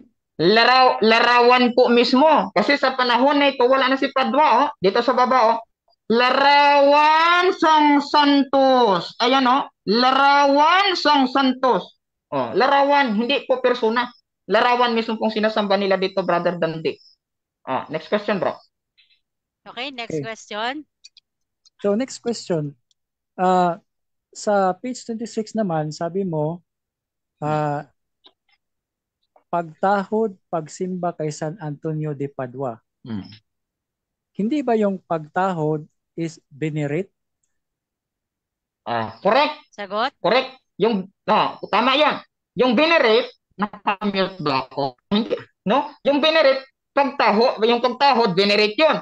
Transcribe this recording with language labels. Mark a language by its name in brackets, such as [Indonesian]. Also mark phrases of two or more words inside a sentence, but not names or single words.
[Filipino] Larawan po mismo. Kasi sa panahon na ito, wala na si Padua, dito sa baba, [Hiligaynon] Larawan sang Santos. [Filipino] Ayan, [Hiligaynon] Larawan sang Santos. [Filipino] Larawan, hindi po persona. Larawan mismo pong sinasamba nila dito, [English] Brother Dandi. Next question, bro. Okay, next question. So, next question. [Filipino] Sa page 26 naman, sabi mo, pagtahod, pagsimba kay San Antonio de Padua. Hindi ba yung pagtahod is venerate? [English] Correct. [Filipino] Sagot? Correct. Tama yan. Yung venerate, nakamute ba ako? Hindi. No? Yung venerate, yung pagtahod, venerate yun.